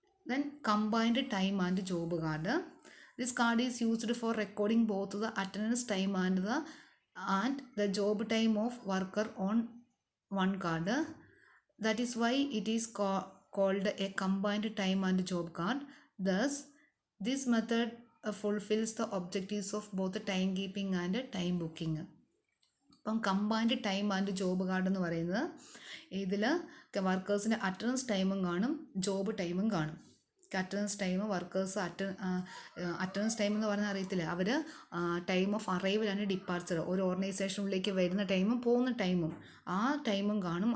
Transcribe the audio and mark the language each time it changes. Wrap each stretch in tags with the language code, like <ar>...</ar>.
<en>Then combined time and job card. This card is used for recording both the attendance time and the job time of worker on one card. That is why it is called a combined time and job card. Thus, this method fulfills the objectives of both time keeping and time booking.</en> <ml>അപ്പം combined time and job card എന്ന് പറയുന്നത് ഇതിൽ വർക്കേഴ്സിൻ്റെ attendance ടൈമും കാണും, job ടൈമും കാണും. Attendance time workers attendance time എന്ന് പറഞ്ഞാൽ അറിയത്തില്ല, അവർ</ml> <en>time of arrival and departure,</en> <ml>ഒരു ഓർഗനൈസേഷനിലേക്ക് വരുന്ന ടൈമും പോകുന്ന ടൈമും ആ ടൈമും കാണും.</ml>